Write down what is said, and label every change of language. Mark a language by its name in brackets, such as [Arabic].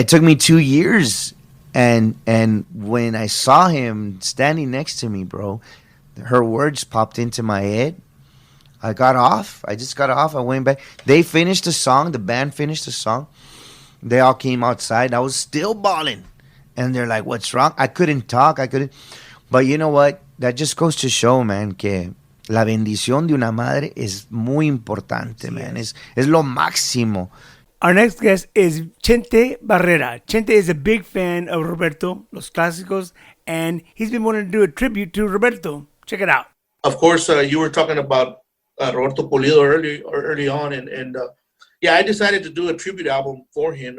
[English] It took me 2 years, and when I saw him standing next to me, bro, her words popped into my head. I just got off. I went back. They finished the song. The band finished the song. They all came outside. I was still bawling. And they're like, what's wrong? I couldn't talk. But you know what? [Spanish] That just goes to show, man, que la bendición de una madre es muy importante, man. Es lo máximo. [English] Our next guest is Chente Barrera. Chente is a big fan of Roberto, Los Clásicos, and he's been wanting to do a tribute to Roberto. Check it out. Of course, you were talking about Roberto Pulido early on, and I decided to do a tribute album for him.